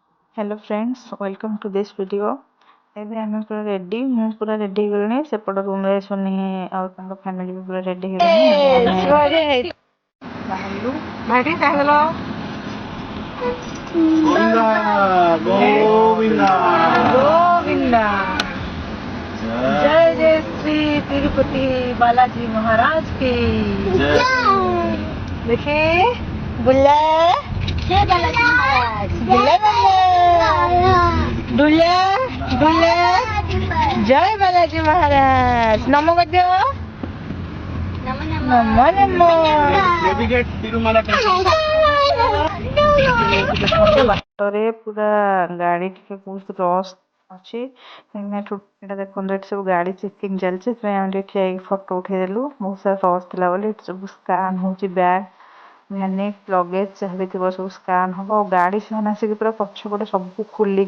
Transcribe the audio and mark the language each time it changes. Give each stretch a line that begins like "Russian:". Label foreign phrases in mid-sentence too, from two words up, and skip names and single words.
English: Hello friends, welcome to this video.
Odia: ଏବେ ଆମେ ପୁରା ରେଡି ମୁଁ ପୁରା ରେଡି ହେଇଗଲିଣି ସେପଟ ରୁମରେ ଶୁନି ଆଉ ତାଙ୍କ ଫ୍ୟାମିଲି ବି ପୁରା ରେଡି ହେଇଗଲେଣି ବାହାରିଲୁ ଭାଇଟି ଖାଇଦେଲ
Hindi: गोविंदा गोविंदा गोविंदा जय जय श्री तिरुपति बालाजी महाराज की जय। देखिए बुल्ला जय बालाजी महाराज बुल्ला बुल्ला बुल्ला जय बालाजी महाराज नमो गद्य नमो नमो
English: नेविगेट तिरुमला
Odia: ବାଟରେ ପୁରା ଗାଡି ଟିକେ ବହୁତ ରସ୍ ଅଛି ଏଇଟା ଦେଖନ୍ତୁ ଏଠି ସବୁ ଗାଡି ଚେକିଂ ଚାଲିଛି ସେଥିପାଇଁ ଆମେ ଟିକେ ଠିଆ ହେଇକି ଫଟୋ ଉଠେଇଦେଲୁ ବହୁତ ସାରା ରସ୍ ଥିଲା ବୋଲି ଏଠି ସବୁ ସ୍କାନ୍ ହଉଛି ବ୍ୟାଗ୍ ଭ୍ୟାନିକ ଲଗେଜ ଯାହା ବି ଥିବ ସବୁ ସ୍କାନ୍ ହବ ଆଉ ଗାଡି ସେମାନେ ଆସିକି ପୁରା ପଛପଟେ ସବୁ ଖୋଲିକି